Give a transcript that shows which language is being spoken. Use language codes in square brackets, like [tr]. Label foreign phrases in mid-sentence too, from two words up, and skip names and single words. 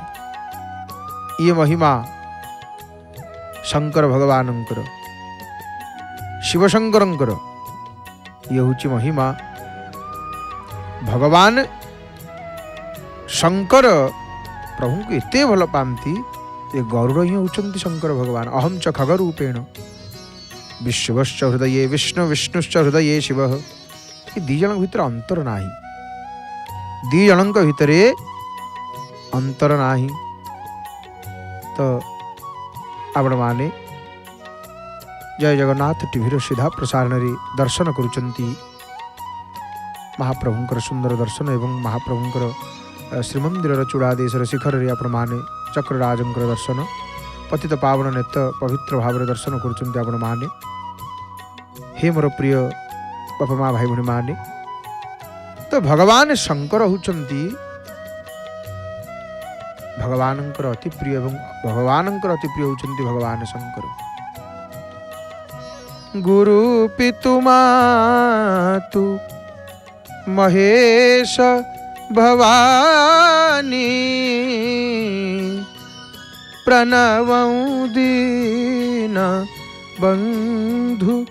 [or] ଏ ମହିମା ଶଙ୍କର ଭଗବାନଙ୍କର, ଶିବ ଶଙ୍କରଙ୍କର। ଏ ହେଉଛି ମହିମା। ଭଗବାନ ଶଙ୍କର ପ୍ରଭୁ କୁ ଏତେ ଭଲ ପାଆନ୍ତି ଏ ଗରୁଡ଼ ହିଁ ହେଉଛନ୍ତି ଶଙ୍କର ଭଗବାନ। [sa] अहम च खगरूपेण विश्वश्च हृदये विष्णु विष्णुश्च हृदये शिव। [or] ଏ ଦୁଇ ଜଣ ଭିତର ଅନ୍ତର ନାହିଁ, ଦୁଇ ଜଣ ଭିତର ଅନ୍ତର ନାହିଁ। ତ ଆପଣ ମାନେ ଜୟ ଜଗନ୍ନାଥ ଟିଭି ସିଧା ପ୍ରସାରଣ ରେ ଦର୍ଶନ କରୁଛନ୍ତି ମହାପ୍ରଭୁଙ୍କର ସୁନ୍ଦର ଦର୍ଶନ ଏବଂ ମହାପ୍ରଭୁଙ୍କର ଶ୍ରୀମନ୍ଦିର ଚୂଡ଼ାଦେଶର ଶିଖର ରେ ଆପଣ ମାନେ ଚକ୍ରରାଜଙ୍କର ଦର୍ଶନ ପତିତ ପାବନ ନେତ ପବିତ୍ର ଭାବ ଦର୍ଶନ କରୁଛନ୍ତି ଆପଣ ମାନେ। ହେ ମୋର ପ୍ରିୟ ବାପା ମାଁ ଭାଇ ଭଉଣୀ ମାନେ, ତ ଭଗବାନ ଶଙ୍କର ହେଉଛନ୍ତି ଭଗବାନଙ୍କର ଅତି ପ୍ରିୟ ଏବଂ ଭଗବାନଙ୍କର ଅତି ପ୍ରିୟ ହେଉଛନ୍ତି ଭଗବାନ ଶଙ୍କର। [awa] गुरु पितु मातु महेश भवानी प्रणवं दीन बंधु